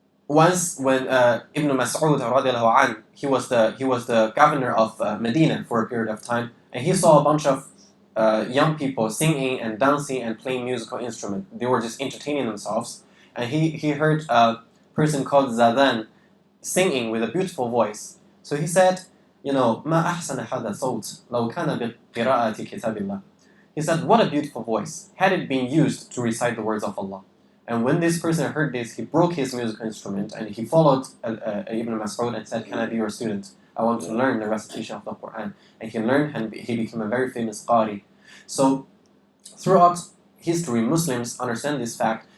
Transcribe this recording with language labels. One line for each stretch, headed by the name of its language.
English: once when Ibn Mas'ud radiallahu anh, he was the governor of Medina for a period of time, and he saw a bunch of young people singing and dancing and playing musical instruments. They were just entertaining themselves, and he heard a person called Zadan singing with a beautiful voice. So he said,
Arabic: ما أحسن هذا الصوت لو كان بقراءة كتاب الله.
English: He said, what a beautiful voice, had it been used to recite the words of Allah. And when this person heard this, he broke his musical instrument and he followed Ibn Mas'ud and said, can I be your student? I want to learn the recitation of the Quran. And he learned and he became a very famous Qari. So throughout history, Muslims understand this fact.